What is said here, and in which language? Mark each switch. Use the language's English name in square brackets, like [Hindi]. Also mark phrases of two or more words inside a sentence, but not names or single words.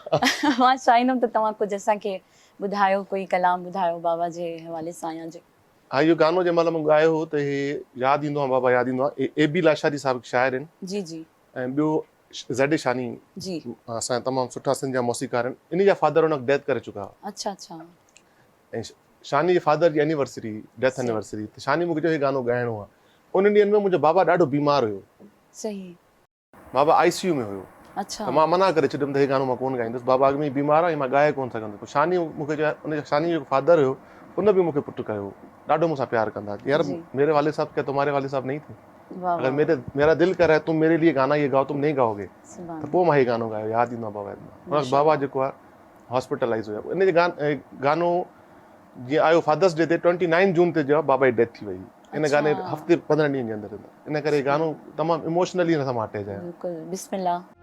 [Sindhi] मां चाहींदमि त तव्हां कुझु असांखे ॿुधायो, कोई कलाम ॿुधायो बाबा जे हवाले सां या जे। हा, इहो गानो जंहिं महिल मूं ॻायो हो त हे यादि ईंदो आहे, बाबा यादि ईंदो आहे। ए बी लाशारी साहिब शाइर आहिनि, जी जी ऐं ॿियो ज़ैड शानी जी। असांजा तमामु सुठा सिंध जा मौसीक़ार आहिनि, इन जा फादर हुन डेथ करे चुका हुआ, अच्छा अच्छा। ऐं शानी जे फादर जी एनिवर्सरी, [English] death anniversary, [Sindhi] त शानी मूंखे चयो हे गानो ॻाइणो आहे। उन ॾींहंनि में मुंहिंजो बाबा ॾाढो बीमार हुयो, सही। बाबा ICU में हुयो, अच्छा। त मां मना करे छॾियुमि त हे गानो मां कोन ॻाईंदुसि, बाबा अॻु में बीमार आहे, मां ॻाए कोन सघंदुसि। पोइ शानी मूंखे चयो, उन शानी जो फादर हुयो, उन बि मूंखे पुटु कयो, ॾाढो मूंसां प्यार कंदा। [Urdu] یار میرے والے صاحب کیا تمہارے والے صاحب نہیں تھے، اگر میرا دل کر رہا ہے تم میرے لیے گانا یہ گاؤ، تم نہیں گاؤ گے, [Sindhi] त पोइ मां हे गानो ॻायो, यादि ईंदो आहे बाबा। बाबा जेको आहे हॉस्पिटलाइज़ हुया, इन जे गानो जीअं आयो [English] Father's Day [Sindhi] ते 29 जून ते जो बाबा जी डेथ थी वई, इन गाने हफ़्ते 15 ॾींहंनि जे अंदरि, इन करे गानो तमामु इमोशनली हिन सां मां अटैच आहियां। बिल्कुलु, बिस्मिल्लाह।